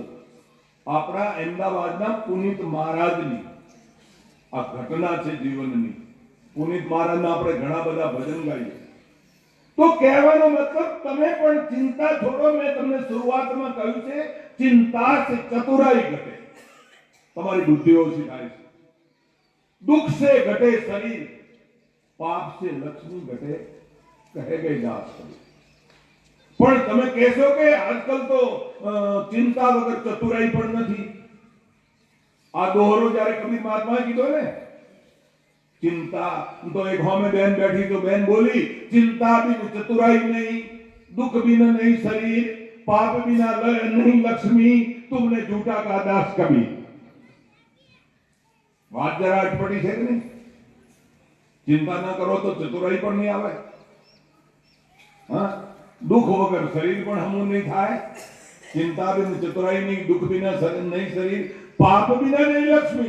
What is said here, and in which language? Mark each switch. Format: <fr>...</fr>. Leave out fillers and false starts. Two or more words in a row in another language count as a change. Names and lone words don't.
<gu>આપણા અમદાવાદના પુનિત મહારાજની આ ઘટના છે જીવનની. પુનિત મહારાજના આપણે ઘણા બધા ભજન ગાઈએ. તો કહેવાનો મતલબ તમે પણ ચિંતા છોડો. મેં તમને શરૂઆતમાં કહ્યું છે,</gu> <hi>चिंता से चतुराई घटे,</hi> <gu>તમારી બુદ્ધિ ઓછી થાય છે.</gu> <hi>दुख से घटे शरीर, पाप से लक्ष्मी घटे, कहे गई दास कबीर.</hi> <gu>પણ તમે કહેશો કે આજકાલ તો ચિંતા વગર ચતુરાઈ પણ નથી. આ દોહરો જ્યારે કબીર મહાત્માએ કીધો ને, ચિંતા તો એક હોમે બેન બેઠી તો બેન બોલી,</gu> <hi>चिंता बिन चतुराई नहीं, दुख बिना नहीं शरीर, पाप बिना नहीं लक्ष्मी, तुमने झूठा कहा दास कबीर.</hi> <gu>વાત જરા અટપટી છે કે નહીં? ચિંતા ના કરો તો ચતુરાઈ પણ નહીં આવે. હા, દુઃખ વગર શરીર પણ હમું નહીં થાય.</gu> <hi>चिंता बिन चतुराई नहीं, दुःख बिना नहीं शरीर, पाप बिना नहीं लक्ष्मी.</hi>